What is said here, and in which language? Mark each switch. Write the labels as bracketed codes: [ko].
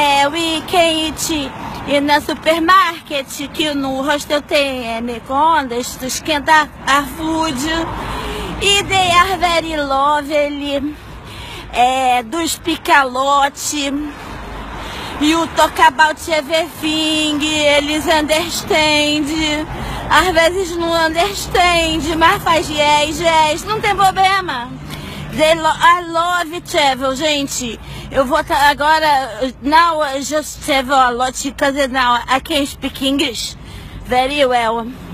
[en] We can eat in a supermarket, [pt] que no hostel tem micro-ondas, tu esquenta a food. [en] E they are very lovely, do speak a lot. You talk about everything, eles understand. [pt] Às vezes não understand, mas faz yes, não tem problema. [en] I love travel, gente. [pt] Eu vou agora, [en] now I just travel a lot, because now I can speak English very well.